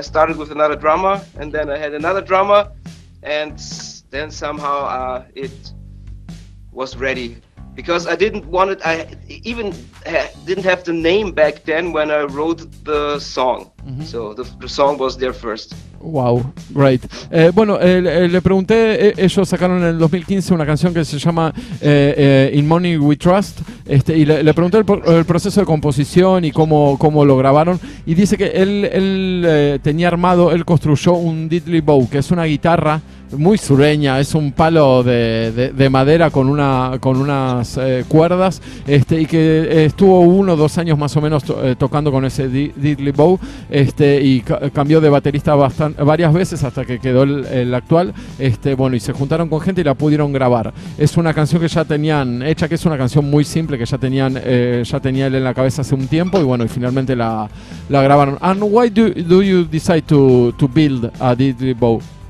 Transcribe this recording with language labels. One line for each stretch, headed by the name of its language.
English: I started with another drummer, and then I had another drummer, and then somehow it was ready. Because I didn't want it, I even didn't have the name back then when I wrote the song. So the song was there first. Wow, great.
Spanish: Bueno, le pregunté, ellos sacaron en el 2015 una canción que se llama In Money We Trust, y le pregunté el proceso de composición y cómo lo grabaron, y dice que él tenía armado, él construyó un diddly bow, que es una guitarra muy sureña, es un palo de madera con unas cuerdas, y que estuvo 1 o 2 años más o menos tocando con ese diddly bow, y cambió de baterista varias veces hasta que quedó el actual, bueno, y se juntaron con gente y la pudieron grabar. Es una canción que ya tenían hecha, que es una canción muy simple que ya tenía él en la cabeza hace un tiempo, y bueno, y finalmente la grabaron.
English: And why do you decide to build a diddly bow?